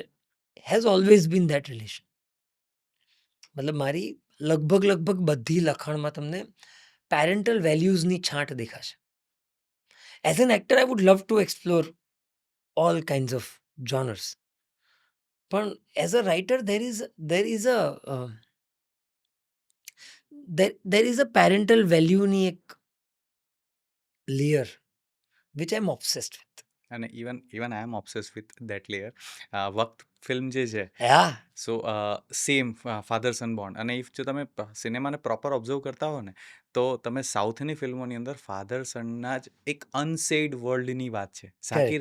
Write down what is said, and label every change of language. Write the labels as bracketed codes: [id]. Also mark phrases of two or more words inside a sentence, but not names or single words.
[en] has always been that relation. [gu] મતલબ મારી લગભગ બધી લખાણમાં તમને પેરેન્ટલ વેલ્યુઝની છાંટ દેખાશે. [en] as an actor I would love to explore all kinds of genres, પણ as a writer there is a parental વેલ્યુની એક લેયર which I'm obsessed with. અને even even I am obsess with that layer. [gu] વક્ત ફિલ્મ જે છે, [en] Yeah. so same father son bond. [gu] અને ઇફ જો તમે સિનેમાને પ્રોપર ઓબ્ઝર્વ કરતા હો ને, તો તમે સાઉથની ફિલ્મોની અંદર ફાધર સનના જ એક અનસેડ વર્લ્ડની વાત છે. ઝાકીર